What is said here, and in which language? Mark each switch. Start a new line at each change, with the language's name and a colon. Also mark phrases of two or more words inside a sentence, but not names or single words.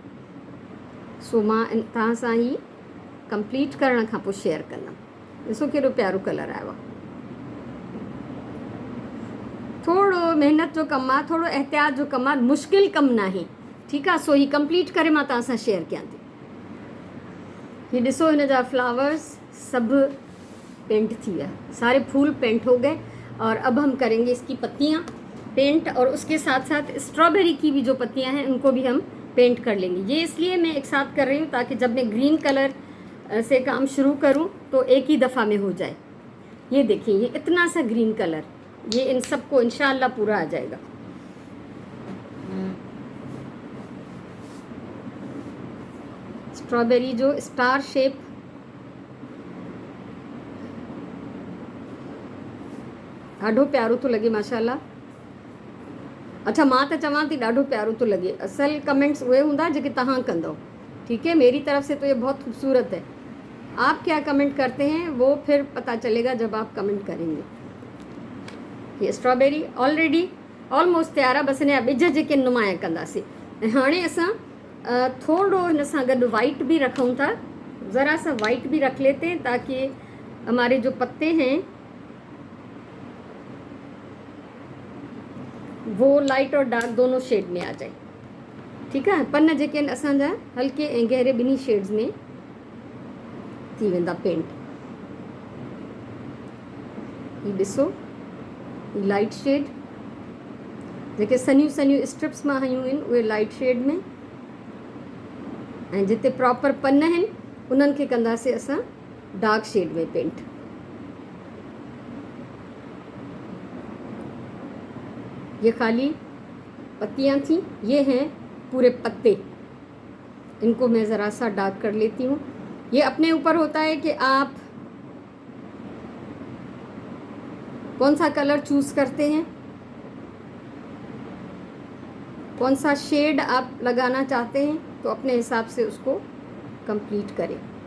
Sindhi: सो मां तव्हां सां ही कंप्लीट करण खां पोइ शेयर कंदमि। ॾिसो केॾो प्यारो कलर आयो आहे। थोरो महिनत जो कमु आहे, थोरो एहतियात जो कमु आहे, मुश्किल कमु न आहे। ठीकु आहे, सो ही कंप्लीट करे मां तव्हां सां शेयर कयां थी। ये ॾिसो हिन जा फ्लावर्स सब पेंट थी गया,
Hindi: सारे फूल पेंट हो गए। और अब हम करेंगे इसकी पत्तियाँ पेंट, और उसके साथ साथ स्ट्रॉबेरी की भी जो पत्तियाँ हैं उनको भी हम पेंट कर लेंगे। ये इसलिए मैं एक साथ कर रही हूँ ताकि जब मैं ग्रीन कलर से काम शुरू करूँ तो एक ही दफ़ा में हो जाए। ये देखिए, ये इतना सा ग्रीन कलर, ये इन सबको इंशाल्लाह पूरा आ जाएगा। स्ट्रॉबेरी जो स्टार शेप,
Sindhi: ॾाढो प्यारो थो लॻे माशाल्लाह। अच्छा, मां त चवां थी ॾाढो प्यारो थो लॻे। असल कमेंट्स उहे हूंदा जेके तव्हां कंदव।
Hindi: ठीक है, मेरी तरफ से तो ये बहुत खूबसूरत है। आप क्या कमेंट करते हैं वो फिर पता चलेगा जब आप कमेंट करेंगे।
Sindhi: ये स्ट्रॉबेरी
English: already almost
Sindhi: तैयार आहे, बसि हिन जा ॿिज जेके नुमाया कंदासीं। ऐं हाणे असां थोड़ो हिन सां गॾु वाइट भी रखूं था,
Hindi: ज़रा सा वाइट भी रख लेते हैं ताकि हमारे जो पत्ते हैं वो लाइट और डार्क दोनों शेड में आ जाए। ठीक है,
Sindhi: पन जेके आहिनि असांजा हल्के ऐं गहरे ॿिन्ही शेड्स में थी वेंदा पेंट। ही ॾिसो, ही
English: light shade,
Sindhi: जेके सनियूं सनियूं स्ट्रिप्स मां हयूं आहिनि उहे
English: light shade
Sindhi: में, ऐं जिते प्रॉपर पन आहिनि उन्हनि खे कंदासीं असां
English: dark shade
Sindhi: में पेंट।
Hindi: ये खाली पत्तियाँ थी, ये हैं पूरे पत्ते, इनको मैं ज़रा सा डार्क कर लेती हूँ। ये अपने ऊपर होता है कि आप कौन सा कलर चूज़ करते हैं, कौन सा शेड आप लगाना चाहते हैं, तो अपने हिसाब से उसको कंप्लीट करें।